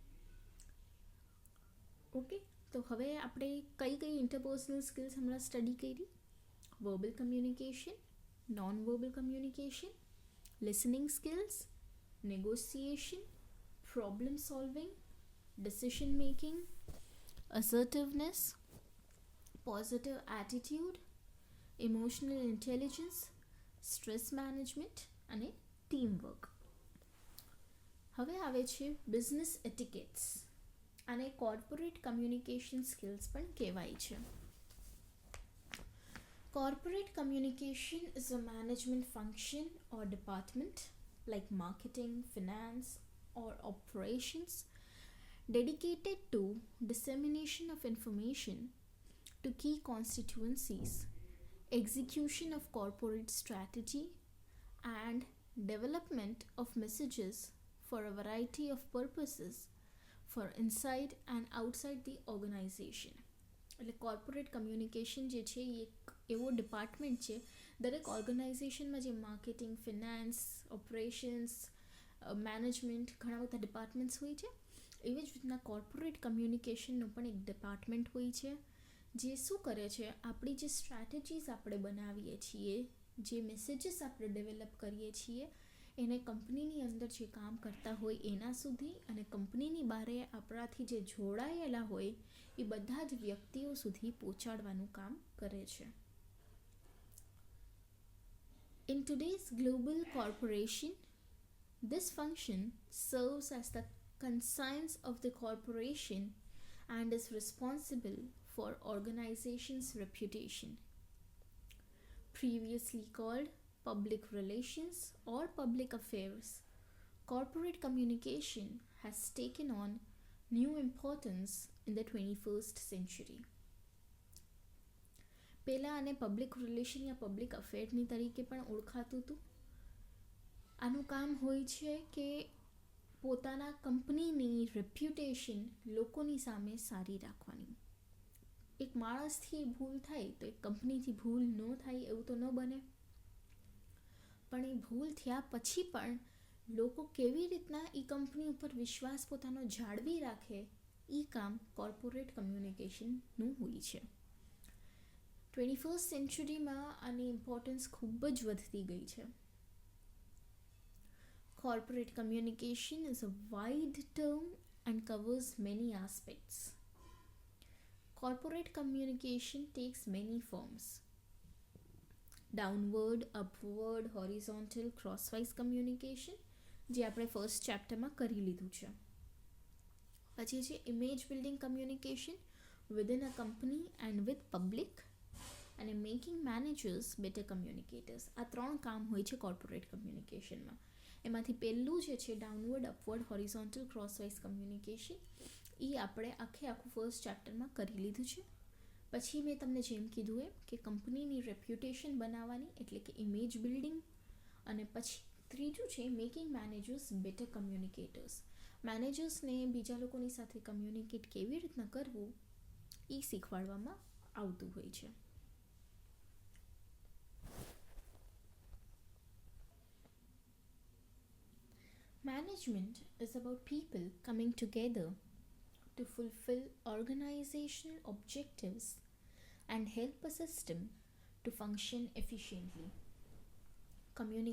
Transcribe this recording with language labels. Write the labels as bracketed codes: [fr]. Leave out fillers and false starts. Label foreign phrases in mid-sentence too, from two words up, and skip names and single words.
[gu] ઓકે, તો હવે આપણે કઈ કઈ [en] interpersonal skills [gu] હમણાં સ્ટડી કરી? [en] verbal communication, non verbal communication, listening skills, negotiation, problem solving, decision making, assertiveness, positive attitude, emotional intelligence, stress management અને ટીમવર્ક. [gu] હવે આવે છે [en] business etiquettes, [gu] અને [en] corporate communication skills [gu] પણ કહેવાય છે. [en] Corporate communication is a management function or department like marketing, finance, or operations dedicated to dissemination of information to key constituencies, execution of corporate strategy, and development of messages for a variety of purposes for inside and outside the organization. [gu] એટલે [en] corporate communication [gu] જે છે એ એક એવો ડિપાર્ટમેન્ટ છે દરેક ઓર્ગેનાઇઝેશનમાં, જે [en] marketing, finance, operations, management, [gu] ઘણા બધા ડિપાર્ટમેન્ટ્સ હોય છે, એવી જ રીતના [en] corporate communication [gu] પણ એક ડિપાર્ટમેન્ટ હોય છે, જે શું કરે છે, આપણી જે સ્ટ્રેટેજીસ આપણે બનાવીએ છીએ, જે મેસેજીસ આપણે ડેવલપ કરીએ છીએ, એને કંપનીની અંદર જે કામ કરતા હોય એના સુધી અને કંપનીની બહારે આપણાથી જે જોડાયેલા હોય એ બધા જ વ્યક્તિઓ સુધી પહોંચાડવાનું કામ કરે છે. [en] In today's global corporation, this function serves as the conscience of the corporation and is responsible for organization's reputation. Previously called public relations or public affairs, corporate communication has taken on new importance in the 21st century. [gu] પહેલાં આને [en] public relation [gu] યા [en] public affair [gu] તરીકે પણ ઓળખાતું હતું. આનું કામ હોય છે કે પોતાના કંપનીની રેપ્યુટેશન લોકોની સામે સારી રાખવાની. એક માણસથી ભૂલ થાય તો એક કંપનીથી ભૂલ ન થાય એવું તો ન બને, પણ એ ભૂલ થયા પછી પણ લોકો કેવી રીતના એ કંપની ઉપર વિશ્વાસ પોતાનો જાળવી રાખે, એ કામ [en] corporate communication [gu] હોય છે. 21st સેન્ચુરીમાં આની ઇમ્પોર્ટન્સ ખૂબ જ વધતી ગઈ છે. [en] Corporate communication is a wide term and covers many aspects. Corporate communication takes many forms: downward, upward, horizontal, crosswise communication, [gu] જે આપણે [en] first chapter [gu] કરી લીધું છે. [en] પછી છે image building communication within a company and with public, અને making managers better communicators. [gu] આ ત્રણ કામ હોય છે [en] corporate communication. [gu] એમાંથી પહેલું જે છે [en] downward, upward, horizontal, crosswise communication, [gu] એ આપણે આખું [en] first chapter [gu] કરી લીધું છે. પછી મેં તમને જેમ કીધું એમ કે કંપનીની રેપ્યુટેશન બનાવવાની એટલે કે [en] image building, [gu] અને પછી ત્રીજું છે [en] making managers better communicators. [gu] મેનેજર્સને બીજા લોકોની સાથે કમ્યુનિકેટ કેવી રીતના કરવું એ શીખવાડવામાં આવતું હોય છે. [en] Management is about people coming together to fulfill organizational objectives and help a system to function efficiently.